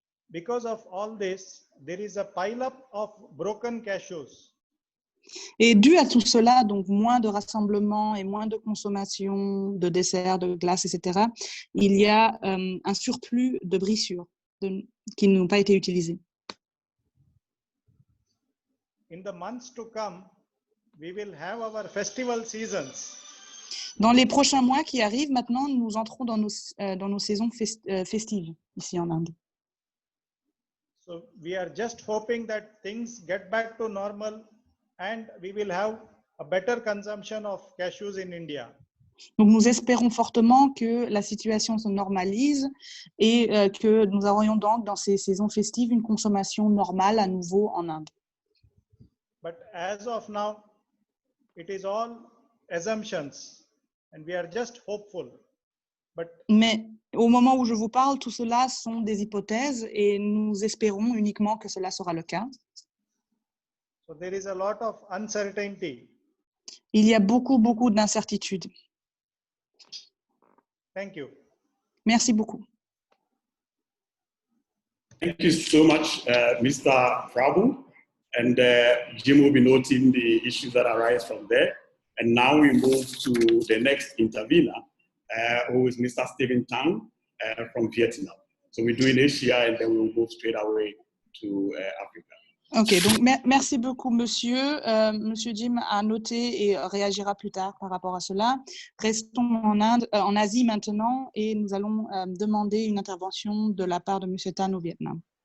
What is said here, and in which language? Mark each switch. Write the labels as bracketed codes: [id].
[en] Because of all this, there is a pile-up of broken cashews. [fr] Et dû à tout cela, donc moins de rassemblements et moins de consommation de desserts, de glaces, etc., il y a un surplus de brissures qui n'ont pas été utilisées. [en] In the months to come, we will have our festival seasons. [fr] Dans les prochains mois qui arrivent, maintenant, nous entrons dans nos saisons festives ici en Inde. [en] So we are just hoping that things get back to normal and we will have a better consumption of cashews in India. [fr] Donc, nous espérons fortement que la situation se normalise et que nous aurions donc dans ces saisons festives une consommation normale à nouveau en Inde. [en] But as of now, it is all assumptions and we are just hopeful. [fr] Mais au moment où je vous parle, tout cela sont des hypothèses et nous espérons uniquement que cela sera le cas. [en] So there is a lot of uncertainty. [fr] Il y a beaucoup d'incertitudes. [en] Thank you. [fr] Merci beaucoup. [en] Thank you so much, Mr. Prabhu. And Jim will be noting the issues that arise from there. And now we move to the next intervener, who is Mr. Stephen Tang from Vietnam. So we do in Asia and then we will move straight away to Africa. [fr] Ok, donc merci beaucoup, monsieur. Monsieur Jim a noté et réagira plus tard par rapport à cela. Restons en Asie maintenant et nous allons demander une intervention de la part de monsieur Tan au Vietnam.